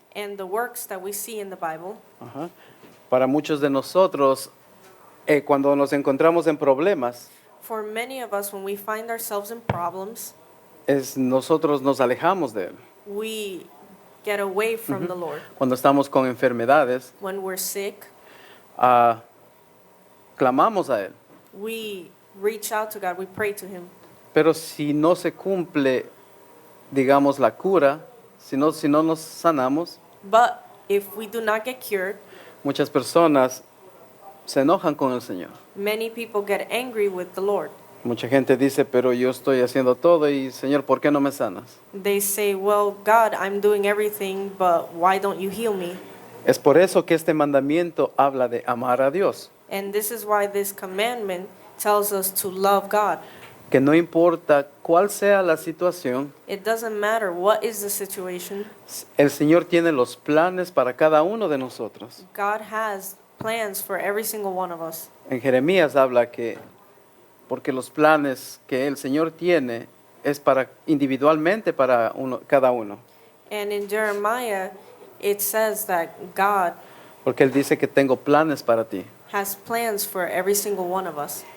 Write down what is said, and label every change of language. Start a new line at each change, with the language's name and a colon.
English: and the works that we see in the Bible. Ajá.
Spanish: Para muchos de nosotros, cuando nos encontramos en problemas,
English: For many of us, when we find ourselves in problems,
Spanish: nosotros nos alejamos de Él.
English: we get away from the Lord.
Spanish: Cuando estamos con enfermedades,
English: When we're sick,
Spanish: clamamos a Él.
English: we reach out to God, we pray to Him.
Spanish: Pero si no se cumple, digamos, la cura, si no nos sanamos,
English: But if we do not get cured,
Spanish: muchas personas se enojan con el Señor.
English: many people get angry with the Lord.
Spanish: Mucha gente dice, pero yo estoy haciendo todo y Señor, ¿por qué no me sanas?
English: They say, well, God, I'm doing everything, but why don't you heal me?
Spanish: Es por eso que este mandamiento habla de amar a Dios.
English: And this is why this commandment tells us to love God.
Spanish: Que no importa cuál sea la situación,
English: It doesn't matter what is the situation.
Spanish: el Señor tiene los planes para cada uno de nosotros.
English: God has plans for every single one of us.
Spanish: En Jeremías habla que, porque los planes que el Señor tiene es para individualmente para cada uno.
English: And in Jeremiah, it says that God
Spanish: Porque Él dice que tengo planes para ti.
English: has plans for every single one of us.